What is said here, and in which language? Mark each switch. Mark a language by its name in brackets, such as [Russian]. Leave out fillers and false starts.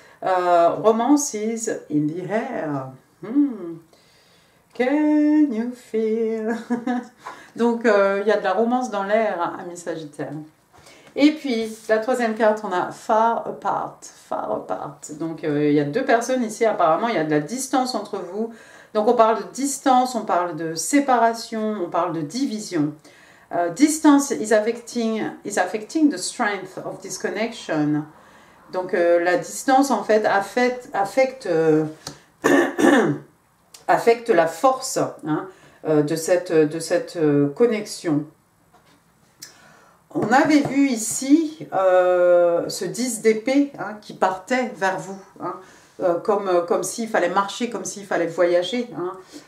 [English] Romance is in the air. Can you feel? [French] Donc, il y a de la romance dans l'air, amis Sagittaire. Et puis, la troisième carte, on a Far Apart. Far Apart. Donc, il y a deux personnes ici, apparemment, il y a de la distance entre vous. Donc, on parle de distance, on parle de séparation, on parle de division. [English] Distance is affecting the strength of this connection. [French] Donc, la distance, en fait, affecte la force, hein, de cette connexion. On avait vu ici ce 10 d'épée hein, qui partait vers vous, hein, comme s'il fallait marcher, comme s'il fallait voyager. Hein.